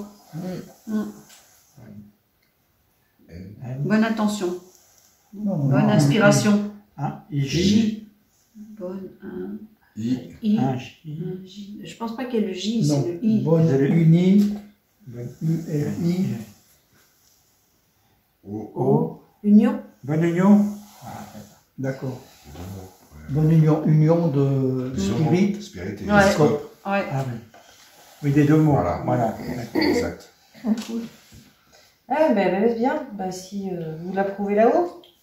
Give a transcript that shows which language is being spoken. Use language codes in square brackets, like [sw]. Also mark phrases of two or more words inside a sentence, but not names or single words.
[fr] N. N. Bonne intention. Non, Bonne inspiration. Un. I. J. J. Bonne, I. I. Un. J. un J. Je pense pas qu'il y ait le J, Non, c'est le I. bonne C'est le- uni, Bonne. U-L-I, O. O. Union. Bonne union. d'accord. Deux mots. Ouais. Bonne union de spirit. Spirit et Ouais. scope. Ouais. Ah oui. Oui, des deux mots. Voilà. Voilà. Exact. Ah, ben bien, bah, si vous l'approuvez là-haut.